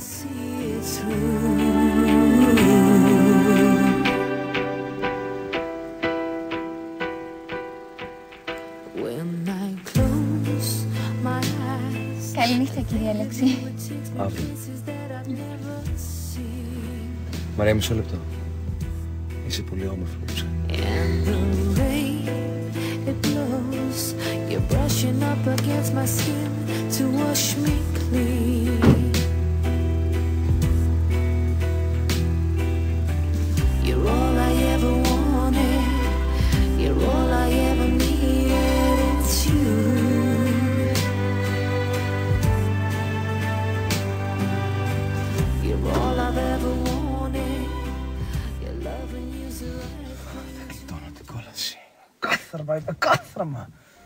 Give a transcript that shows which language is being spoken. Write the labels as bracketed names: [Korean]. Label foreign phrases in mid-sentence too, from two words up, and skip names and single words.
[Greek] Καληνύχτα, κύριε Αλέξη. Αύριο. Μαρία, μισό λεπτό. Είσαι πολύ όμορφη που ξέρεις. [English] You're brushing up against my skin to wash me clean. You're all I ever wanted. You're all I ever needed. It's you. You're all I've ever wanted. Your love and you's the right. [Greek] Δεν γλιτώνω την κόλαση. Κάθαρμα, είπε κάθαρμα.